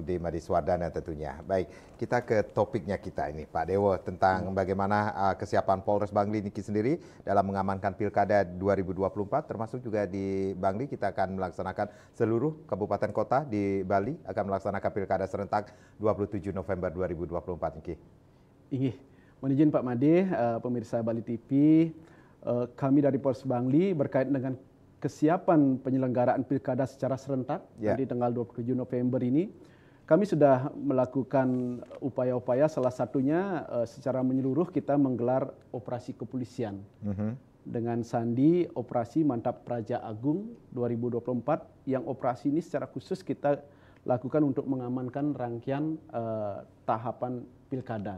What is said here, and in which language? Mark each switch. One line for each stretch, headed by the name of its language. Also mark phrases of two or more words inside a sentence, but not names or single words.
Indonesian: Gede Madiswardana tentunya. Baik, kita ke topiknya kita ini, Pak Dewo, tentang bagaimana kesiapan Polres Bangli Niki sendiri dalam mengamankan Pilkada 2024, termasuk juga di Bangli kita akan melaksanakan seluruh kabupaten kota di Bali akan melaksanakan Pilkada serentak 27 November 2024 Niki. Ingih, mohon izin Pak Made, pemirsa Bali TV, kami dari Polres Bangli berkait dengan kesiapan penyelenggaraan Pilkada secara serentak nanti tanggal 27 November ini. Kami sudah melakukan upaya-upaya, salah satunya secara menyeluruh kita menggelar operasi kepolisian dengan sandi Operasi Mantap Praja Agung 2024, yang operasi ini secara khusus kita lakukan untuk mengamankan rangkaian tahapan pilkada.